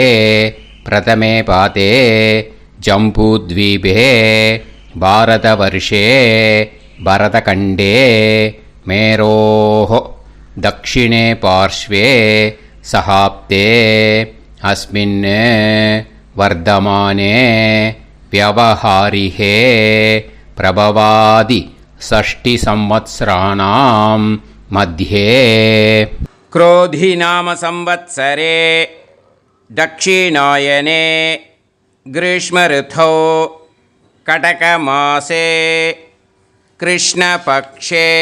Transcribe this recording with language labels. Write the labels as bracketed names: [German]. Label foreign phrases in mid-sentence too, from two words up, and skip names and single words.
[Sanskrit] प्रथमे पादे जम्बूद्वीपे भारतवर्षे भरतखण्डे मेरोः दक्षिणे पार्श्वे सहाब्दे अस्मिन् वर्तमाने व्यवहारिहे प्रभवादि 6 संवत्सराणां मध्ये क्रोधी नाम संवत्सरे दक्षिणायने ग्रीष्मऋतौ कटकमासे कृष्णपक्षे